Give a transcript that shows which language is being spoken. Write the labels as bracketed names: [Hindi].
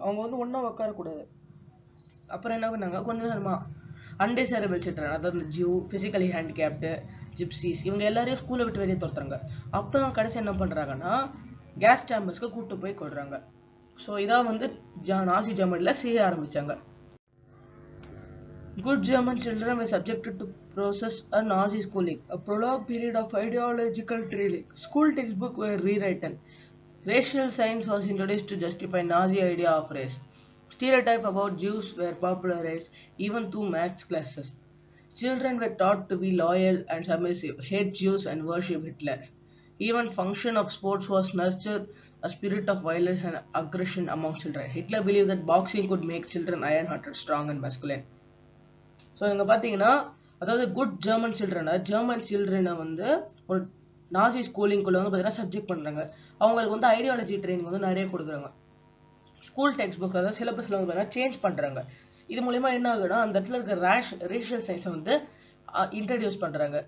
[Tamil] அவங்க வந்து ஒன்றா உட்காரக்கூடாது. அப்புறம் என்ன பண்ணாங்க, கொஞ்சம் நேரமா அன்டிசேரபிள் சில்ட்ரன், அதாவது ஜூ, ஃபிசிக்கலி ஹேண்டிகேப்டு, ஜிப்சிஸ், இவங்க எல்லாரையும் ஸ்கூலை விட்டு வெளியே துரத்துறாங்க. அப்புறம் கடைசி என்ன பண்ணுறாங்கன்னா கேஸ் சேம்பர்ஸ்க்கு கூப்பிட்டு போய் கொள்றாங்க. ஸோ இதான் வந்து நாசி ஜெர்மனியில் செய்ய ஆரம்பிச்சாங்க. [English] Good German children were subjected to process a Nazi schooling, a prolonged period of ideological training. School textbooks were rewritten. Racial science was introduced to justify Nazi idea of race. Stereotypes about Jews were popularized even through maths classes. Children were taught to be loyal and submissive, hate Jews and worship Hitler. Even function of sports was nurtured a spirit of violence and aggression among children. Hitler believed that boxing could make children iron-hearted, strong and masculine. [Tamil] So இங்கே பார்த்தீங்கன்னா அதாவது good German சில்ட்ரனை வந்து ஒரு நாசி ஸ்கூலிங்குள்ளே வந்து பார்த்தீங்கன்னா subject பண்ணுறாங்க. அவங்களுக்கு வந்து ஐடியாலஜி ட்ரைனிங் வந்து நிறைய கொடுக்குறாங்க. ஸ்கூல் டெக்ஸ்ட் புக் அதாவது சிலபஸில் வந்து பார்த்தீங்கன்னா சேஞ்ச் பண்ணுறாங்க. இது மூலிமா என்ன ஆகுதுன்னா அந்த இடத்துல இருக்கிற ரேஷியல் சயின்ஸை வந்து இன்ட்ரடியூஸ் பண்ணுறாங்க.